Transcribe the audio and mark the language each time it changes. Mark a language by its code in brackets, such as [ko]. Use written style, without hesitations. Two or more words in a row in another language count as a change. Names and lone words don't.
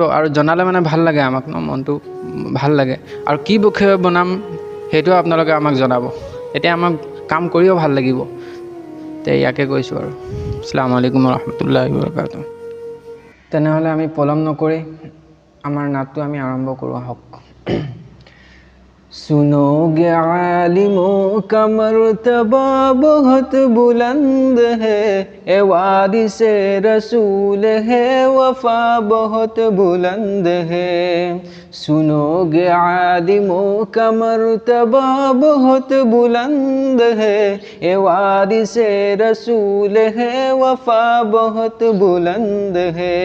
[as] আৰু জনালে মানে ভাল লাগে, আমাক মনটো ভাল লাগে। আৰু কি বিষয়ে বনাম সেইটো আপোনালোকে আমাক জনাব, তেতিয়া আমাক কাম কৰিও ভাল লাগিব। তে ইয়াকে কৈছোঁ আৰু [ar] السلام عليكم رحمة الله بركاته. [as] তেনেহ'লে আমি পলম নকৰি আমাৰ নাটটো আমি আৰম্ভ কৰোঁ আহক। [hi] सुनोगे आलिमों का मर्तबा बहुत बुलंद है, ए वारिसे रसूल है वफा बहुत बुलंद है। सुनोगे आलिमों का मर्तबा बहुत बुलंद है, ए वारिसे रसूल है वफा बहुत बुलंद है।